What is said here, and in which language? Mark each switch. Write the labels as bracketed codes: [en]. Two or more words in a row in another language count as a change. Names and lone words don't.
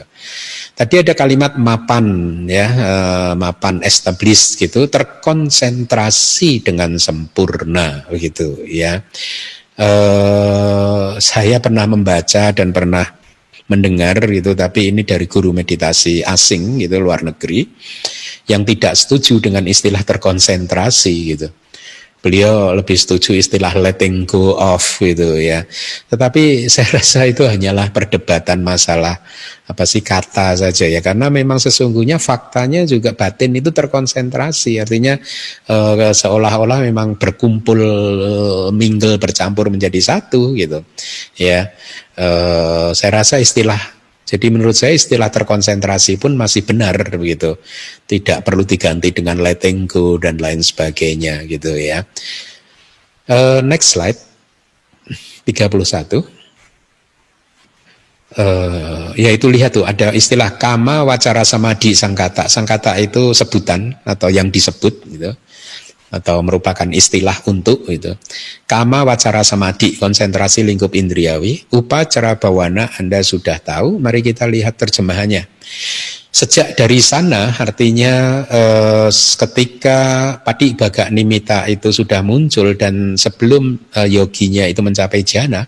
[id] Tadi ada kalimat mapan ya, mapan established gitu, terkonsentrasi dengan sempurna begitu ya. Saya pernah membaca dan pernah mendengar gitu, tapi ini dari guru meditasi asing gitu, luar negeri, yang tidak setuju dengan istilah terkonsentrasi gitu. Beliau lebih setuju istilah [en] letting go off [id] gitu ya. Tetapi saya rasa itu hanyalah perdebatan masalah kata saja ya. Karena memang sesungguhnya faktanya juga batin itu terkonsentrasi. Artinya seolah-olah memang berkumpul, mingle, bercampur menjadi satu gitu ya. Saya rasa jadi menurut saya istilah terkonsentrasi pun masih benar begitu. Tidak perlu diganti dengan [en] letting go [id] dan lain sebagainya gitu ya. [en] Next slide. 31. [id] Yaitu lihat tuh ada istilah [pi] kama wacara samadhi sangkata. [id] Sangkata itu sebutan atau yang disebut gitu. atau merupakan istilah untuk itu. [pi] Kama wacara samadhi, [id] konsentrasi lingkup indriawi. [pi] Upacara bawana [id] Anda sudah tahu, mari kita lihat terjemahannya. Sejak dari sana artinya ketika [pi] Patibhaga Nimitta [id] itu sudah muncul dan sebelum yoginya itu mencapai jhana.